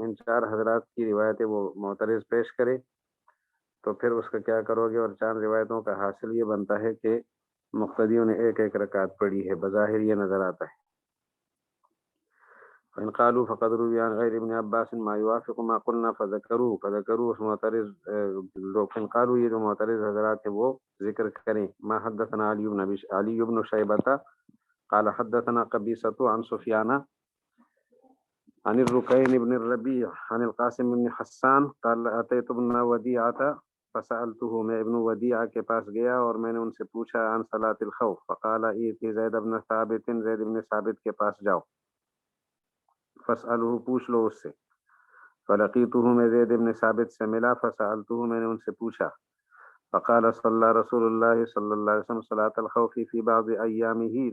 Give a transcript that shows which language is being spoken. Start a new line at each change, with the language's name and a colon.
Urdu: ان 4 حضرات کی روایتیں وہ معترض پیش کرے تو پھر اس کا کیا کرو گے؟ اور 4 روایتوں کا حاصل یہ بنتا ہے کہ مقتدیوں نے 1 رکعت پڑھی ہے. بظاہر یہ نظر آتا ہے.
Arabic: فإن قالوا فقد روي عن غير ابن عباس ما يوافق ما قلنا فذكروا
Urdu: اس معترض لوگ.
Arabic: فإن قالوا
Urdu: یہ جو معترض حضرات ہیں وہ ذکر کریں
Arabic: ما حدثنا علی بن شیبہ قال حدثنا قبیصة عن سفیان عن الركين بن الربيع عن القاسم بن حسان قال أتيت ابن وديعة فسألته.
Urdu: میں ابن ودیعہ کے پاس گیا اور میں نے ان سے پوچھا
Arabic: عن صلاة الخوف فقال ایتی
Urdu: زید بن ثابت، زید بن ثابت کے پاس جاؤ.
Arabic: فاسألہ
Urdu: پوچھ لو اس سے.
Arabic: فلقیتہ
Urdu: میں زید بن ثابت سے ملا.
Arabic: فسألتہ میں نے ان سے پوچھا. فقال صلی رسول اللہ صلی اللہ علیہ وسلم صلاة الخوف فی بعض ایامہ.